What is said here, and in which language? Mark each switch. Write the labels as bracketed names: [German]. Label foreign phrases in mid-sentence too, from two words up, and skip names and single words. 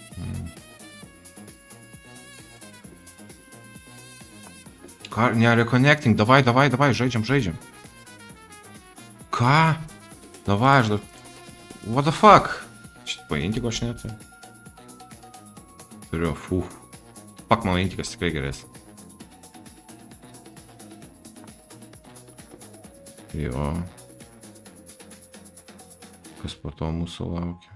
[Lithuanian] Ką, ne, reconnecting, davai, žaidžiam. Ką? Davai, aš dar... [English] What the fuck? [Lithuanian] Šit paintiko aš neturiu. Turiu, Fuck, mano intikas tikrai geresnis. Jo. Kas po to mūsų laukia?